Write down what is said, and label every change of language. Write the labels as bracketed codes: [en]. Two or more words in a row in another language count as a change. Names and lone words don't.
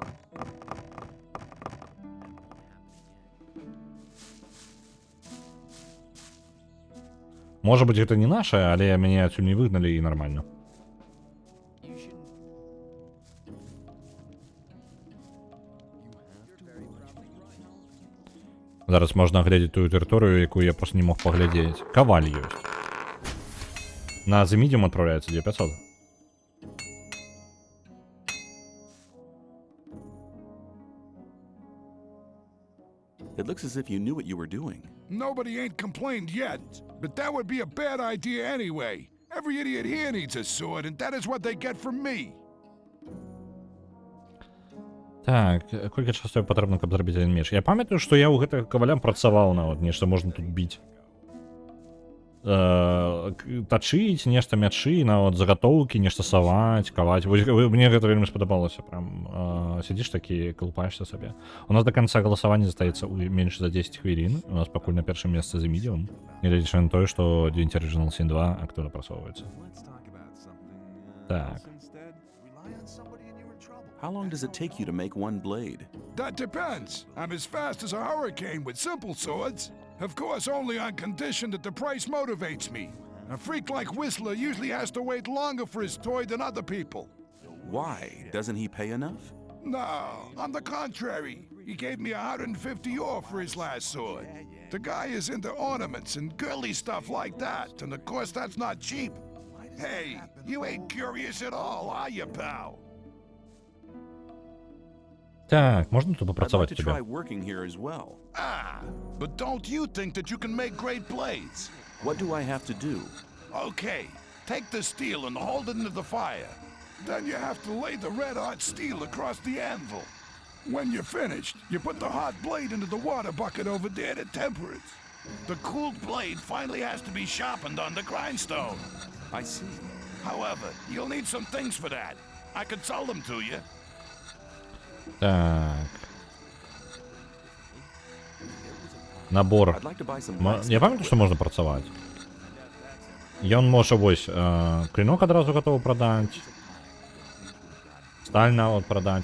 [be] Можа быць, гэта не наша, але мяне адсюль не выгналі і нармальна. Зараз можна агледзець тую тэрыторыю, якую я просто не мог паглядзець. Каваль ёсць. [ru] На The Medium отправляется 2500. [en] It looks as if you knew what you were doing. Nobody ain't complained yet, but that would be a bad idea anyway. Every idiot here needs a sword, and that is what they get from me. [be] Так, колькі часу патрэбна, каб зрабіць один меч? Я памятаю, што я ў гэтых кавалям працаваў нават, нешта можна тут біць. Тачыць, нешта мячы, нават загатоўкі, нешта саваць, каваць. Мне гэта вельмі спадабалася. Прям сядзіш такі, калупаешся сабе. У нас [ru] до конца [be] галасавання застаецца менш за 10 хвілін. У нас пакуль на першым месцы The Medium. Гледзячы на тое, што 9 Original Sin 2 актыўна прасоўваецца. Так. [en] How long does it take you to make one blade? That depends. I'm as fast as a hurricane with simple swords. Of course, only on condition that the price motivates me. A freak like Whistler usually has to wait longer for his toy than other people. Why? Doesn't he pay enough? No, on the contrary. He gave me 150 off for his last sword. The guy is into ornaments and girly stuff like that, and of course that's not cheap. Hey, you ain't curious at all, are you, pal? [be] Так, можна тут попрацаваць тебе? [en] Well. Ah, but don't you think that you can make great blades? What do I have to do? Okay, take the steel and hold it into the fire. Then you have to lay the red hot steel across the anvil. When you're finished, you put the hot blade into the water bucket over there to temper it. The cooled blade finally has to be sharpened on the grindstone. I see. However, you'll need some things for that. I could sell them to you. [be] Так. Набор. Я памятаю, што можна працаваць. Ён можа вось клинок адразу гатовы прадаць. Сталь нават прадаць.